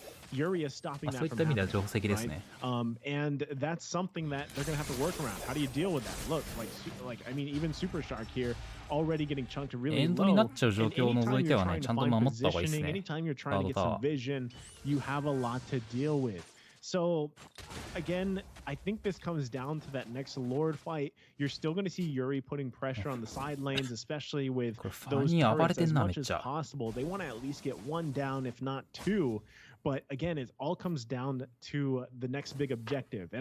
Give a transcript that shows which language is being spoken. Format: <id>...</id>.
<ja>そういった意味では定石ですね。</ja> <en>And that's something that they're going to have to work around. How do you deal with that? Look, I mean, even Super Shark here already getting chunked really low.</en> <ja>エンドになっちゃう状況を除いてはね、ちゃんと守った方がいいですね。</ja> <en>Anytime you're trying to get some vision, you have a lot to deal with. So, again, I think this comes down to that next Lord fight. You're still going to see Yuri putting pressure on the side lanes, especially with those turrets as much as possible. They want to at least get one down, if not two. But again, it all comes down to the next big objective.</en>